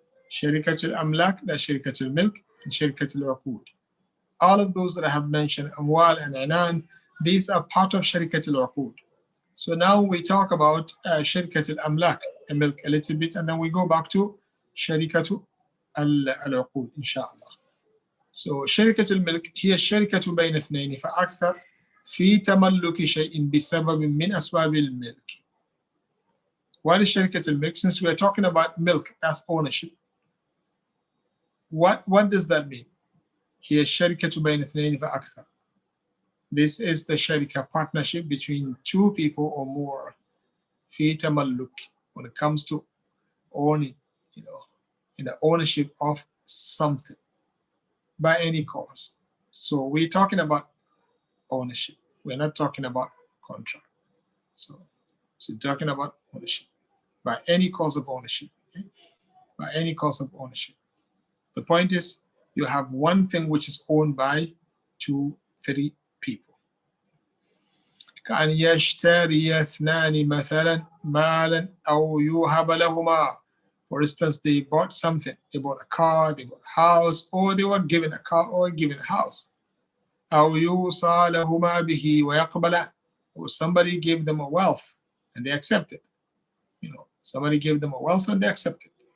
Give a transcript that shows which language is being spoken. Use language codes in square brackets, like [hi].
[en] Sharikatul Amlak, that's Sharikatul Milk, and Sharikatul Uqud. All of those that I have mentioned, Amwal and Inan, these are part of Sharikatul Uqud. So now we talk about Sharikatul Amlak, and milk a little bit, and then we go back to Sharikatul Al-Uqud, inshallah. [ar] So Sharikatul Milk هي الشركة بين اثنين فأكثر في تملك شيء بسبب من أسباب الملك [en] What is Sharikatul Milk? Since we are talking about milk, that's ownership. What does that mean? [ar] هي الشركة بين اثنين فأكثر. [en] This is the Sharika partnership between two people or more. [ar] في تملك, [en] when it comes to owning, in the ownership of something by any cause. So we're talking about ownership. We're not talking about contract. So we're talking about ownership by any cause of ownership. Okay? By any cause of ownership. The point is, you have one thing which is owned by 2, 3 people. [ar] كأن يشتري اثنان مثلا مالا أو يوهب لهما. [en] For instance, they bought something. They bought a car, they bought a house, or they were given a car or given a house. [ar] أو يوصى لهما به ويقبل. [en] Or somebody gave them a wealth and they accepted. Somebody gave them a wealth and they accepted.